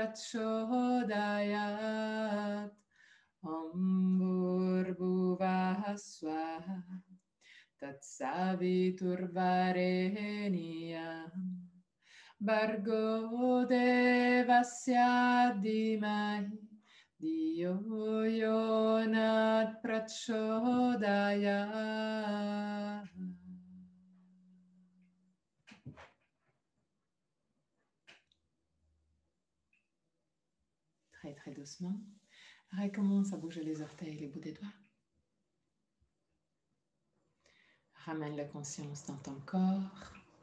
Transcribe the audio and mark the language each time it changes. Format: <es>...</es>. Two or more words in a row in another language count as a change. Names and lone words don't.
<sa>Prachodayat Om Bhuvah Swaha Tatsaviturvarenyam Bhargo Devasya Dhimahi Dhiyo Yonat Prachodayat.</sa> <fr>Très très doucement, recommence à bouger les orteils et les bouts des doigts. Ramène la conscience dans ton corps.</fr>